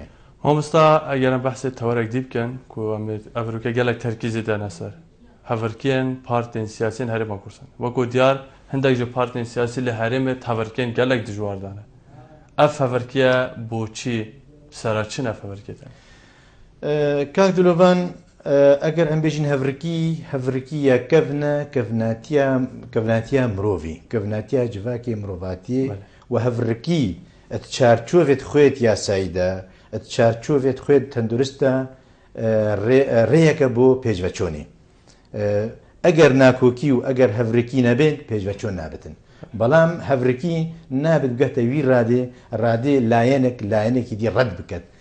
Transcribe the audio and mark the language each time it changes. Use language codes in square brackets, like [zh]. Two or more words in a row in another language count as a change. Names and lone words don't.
[ku] Mamosta eger em behsê tewerek dî bikin ku em ev rûke gelek terkîzê dene ser hevirkiyên partiyên siyasîyên Herêma Kurdistanê wekû diyar hindek ji partiyên siyasî li herêmê hevirkiyên gelek dijwar dane ev hevirkiye boçî sera çin ev hevirkê te? Kak dilovan ئەگەر ئەم بێژین هەڤرکی یا کەڤناتیە مرۆڤی کەڤناتیە جڤاکی مرۆڤاتی و هەڤرکی ئەت چارچۆڤێت خۆێت یاساییدا ئەت چارچۆڤێت خۆێت تەندروستە ڕێیەکە بۆ پێشڤەچۆنی ئەگەر ناکۆکی و ئەگەر هەڤرکی نەبێت پێشڤەچۆن نابێتن بەڵام هەڤرکی نابێت بگەتە وی ڕادێ لایەنێکی دی ڕەت بکەت